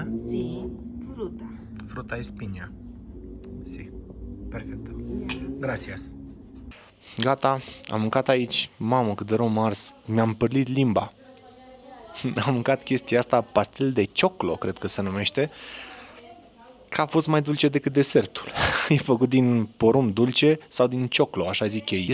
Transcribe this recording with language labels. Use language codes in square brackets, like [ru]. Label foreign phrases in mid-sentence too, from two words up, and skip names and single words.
[es] Sí, fruta. Fruta es piña. Sí. Perfect. Gracias. [ro] Gata, am mâncat aici. Mamă, cât de rău m-a ars. Mi-am părlit limba. Am mâncat chestia asta, [es] pastel de cioclo, [ro] cred că se numește, că a fost mai dulce decât desertul. E făcut din porumb dulce sau din cioclo, așa zic ei.